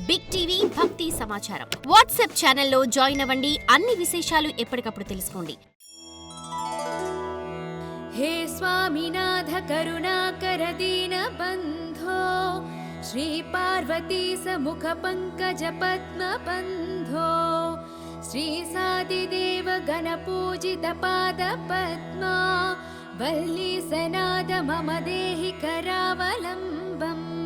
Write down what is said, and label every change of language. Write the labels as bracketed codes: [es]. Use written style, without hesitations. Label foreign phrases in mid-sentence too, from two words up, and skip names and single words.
[te] బిగ్ టీవీ భక్తి సమాచారం వాట్సాప్ ఛానల్లో జాయిన్ అవ్వండి. అన్ని విశేషాలు ఎప్పటికప్పుడు తెలుసుకోండి. [sa] हे स्वामीनाथ करुणाकर दीन बंधो श्री पार्वती समुख पंकज पद्म बंधो श्री सादिदेव गण पूजित पाद पद्मा वल्ली सनाद मम देहि करावलंबम्